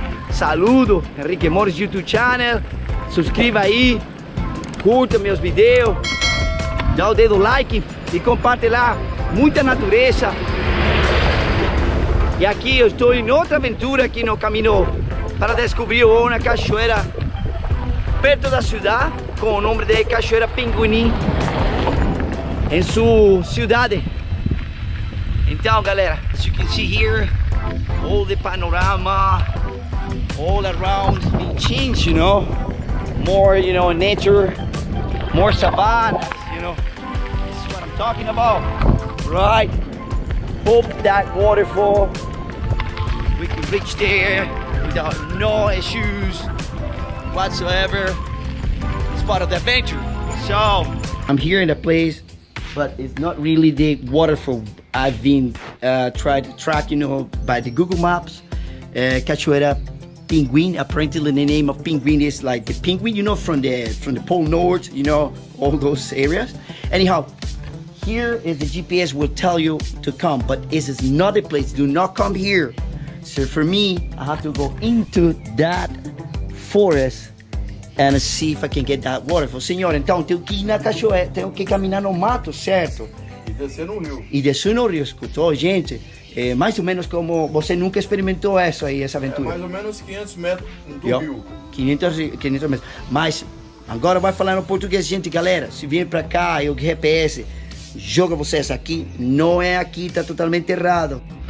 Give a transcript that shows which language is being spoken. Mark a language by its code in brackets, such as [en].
[pt] Saludo, Enrique Morris YouTube channel. Subscreva aí, curta meus vídeos, dá o dedo like e compartilhar muita natureza. E aqui eu estou em outra aventura aqui no caminho para descobrir uma cachoeira perto da cidade com o nome de Cachoeira Pinguim em sua cidade. Então, galera, [en] as you can see here, all the panorama, all around being changed, you know. More, you know, nature, more savannas, you know. This is what I'm talking about, right? Hope that waterfall, we can reach there without no issues whatsoever. It's part of the adventure. So, I'm here in a place, but it's not really the waterfall I've been tried to track, you know, by the Google Maps. Cachoeira Pinguim. Apparently the name of Pinguim is like the penguin, you know, from the Pole North, you know, all those areas. Anyhow, here is the GPS will tell you to come, but this is not the place. Do not come here. So for me, I have to go into that forest and see if I can get that waterfall. [pt] Senhor, então tenho que ir na cachoeira, tenho que caminhar no mato, certo? E descer no rio. E descer no rio, escutou, gente? É mais ou menos como você nunca experimentou isso aí, essa aventura. É mais ou menos 500 metros do rio. 500 metros. Mas agora vai falar no português, gente, galera. Se vier pra cá e o GPS joga vocês aqui, não é aqui, tá totalmente errado.